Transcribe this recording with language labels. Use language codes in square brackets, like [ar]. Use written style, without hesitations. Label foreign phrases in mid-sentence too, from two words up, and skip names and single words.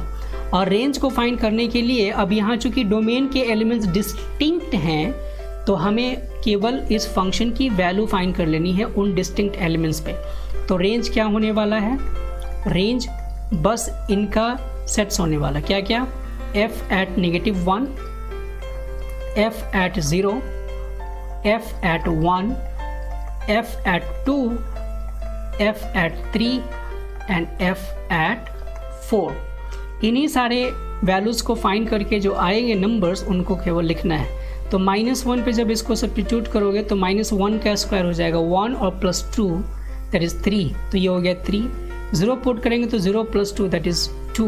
[hi] और रेंज को फाइंड करने के लिए अब यहाँ चूंकि डोमेन के [en] elements distinct [hi] हैं, तो हमें केवल इस फंक्शन की वैल्यू फाइंड कर लेनी है उन [en] distinct elements [hi] पे। तो रेंज क्या होने वाला है, रेंज बस इनका सेट्स होने वाला, क्या क्या, [en] f at -1, f at 0, f at 1, f at 2, f at 3 एंड f at 4। [hi] इन्हीं सारे वैल्यूज़ को फाइंड करके जो आएंगे नंबर्स उनको केवल लिखना है। तो -1 पे जब इसको सब्स्टिट्यूट करोगे तो -1 का स्क्वायर हो जाएगा 1 और +2 [en] that is [hi] 3, तो ये हो गया 3। 0 पुट करेंगे तो 0 + 2 [en] that is [hi] 2।